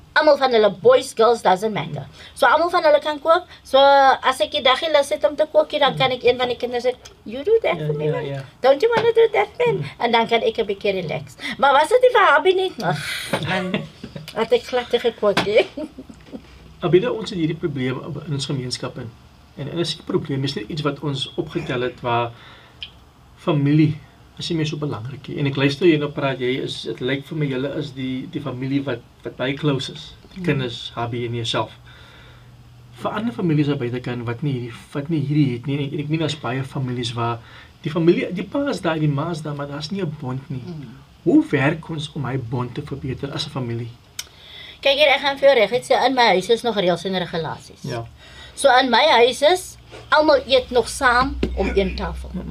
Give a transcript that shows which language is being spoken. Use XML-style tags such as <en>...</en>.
<af>Almal van hulle, boys, girls,</af> <en>doesn't matter.</en> <af>So almal van hulle kan kook. So as ek die dag lus het om te kook, dan kan ek een van die kinders sê,</af> <en>you do that for me, man. Don't you want to do that, man?</en> <af>En dan kan ek 'n bietjie relax. Maar was dit nie vir hobby nie? Ag, man, wat ek glad gekook het. Abida, ons het hierdie probleem in ons gemeenskap in. En is die probleem is net iets wat ons opgetel het waar familie is nie meer so belangrik nie. En ek luister jy nou praat, dit lyk vir my julle is die familie wat baie close is. Die kinders, hubby en jouself. Vir ander families daar buitekant wat nie hierdie het nie. En ek meen as baie families waar die familie, die pa is daar, die ma is daar, maar daar's nie 'n bond nie. Hoe werk ons om hy bond te verbeter as 'n familie? Kyk hier, ek gaan vir jou reg sê, in my huis is nog reëls en regulasies. Ja. So in my huis is, almal eet nog saam om een tafel.</af>